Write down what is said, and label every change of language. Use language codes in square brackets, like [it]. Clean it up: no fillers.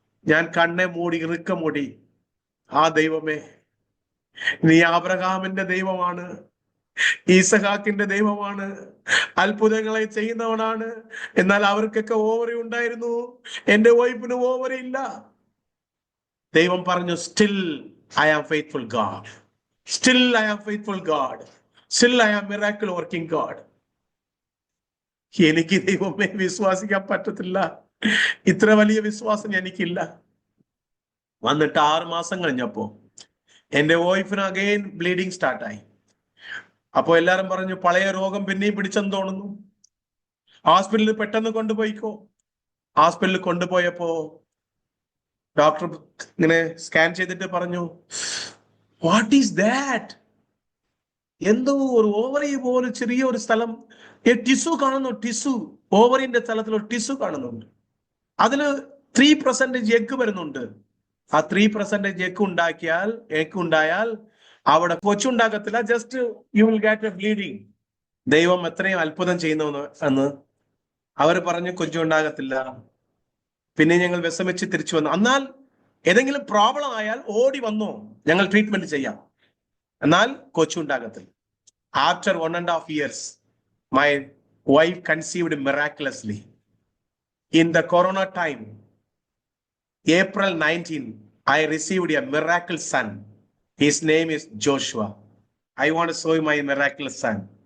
[ml] ഞാൻ കണ്ണെ മൂടി, ഇറുക്ക മൂടി, ആ ദൈവമേ, നീ ആബ്രഹാമിന്റെ ദൈവമാണ്, ഈസഹാക്കിന്റെ ദൈവമാണ്, അത്ഭുതങ്ങളെ ചെയ്യുന്നവനാണ്. എന്നാൽ അവർക്കൊക്കെ ഓവറി ഉണ്ടായിരുന്നു, എന്റെ വൈഫിന് ഓവറി ഇല്ല. ദൈവം പറഞ്ഞു, [en] Still I am faithful God. Still I am faithful God. Still I am miracle working God. [ml] എനിക്ക് ദൈവമേ വിശ്വസിക്കാൻ പറ്റത്തില്ല. ഇത്ര വലിയ വിശ്വാസം എനിക്കില്ല. വന്നിട്ട് 6 മാസം കഴിഞ്ഞപ്പോ എന്റെ വൈഫിന് അഗൈൻ ബ്ലീഡിങ് സ്റ്റാർട്ടായി. അപ്പോ എല്ലാരും പറഞ്ഞു, പഴയ രോഗം പിന്നെയും പിടിച്ചെന്ന് തോന്നുന്നു, ഹോസ്പിറ്റലിൽ പെട്ടെന്ന് കൊണ്ടുപോയിക്കോ. ഹോസ്പിറ്റലിൽ കൊണ്ടുപോയപ്പോ ഡോക്ടർ ഇങ്ങനെ സ്കാൻ ചെയ്തിട്ട് പറഞ്ഞു, [en] What is that? [ml] എന്തോ ഒരു ഓവറി പോലെ ചെറിയ ഒരു സ്ഥലം, ടിഷ്യൂ കാണുന്നു. ഓവറിന്റെ സ്ഥലത്തിൽ ഒരു ടിഷ്യൂ കാണുന്നുണ്ട്. അതില് 3% എഗ് വരുന്നുണ്ട്. ആ 3% എഗ് ഉണ്ടായാൽ അവിടെ കൊച്ചുണ്ടാകത്തില്ല, [en] Just you will get a bleeding. [ml] ദൈവം എത്രയും അത്ഭുതം ചെയ്യുന്നു എന്ന് അവർ പറഞ്ഞു, കൊച്ചുണ്ടാകത്തില്ല. പിന്നെ ഞങ്ങൾ വിഷമിച്ച് തിരിച്ചു വന്നു. എന്നാൽ ഏതെങ്കിലും പ്രോബ്ലം ആയാൽ ഓടി വന്നോ, ഞങ്ങൾ ട്രീറ്റ്മെന്റ് ചെയ്യാം, എന്നാൽ കൊച്ചുണ്ടാകത്തില്ല. [en] After 1.5 years my wife conceived miraculously. In the corona time, April 19, I received a miracle son. His name is Joshua. I want to show you my miraculous son.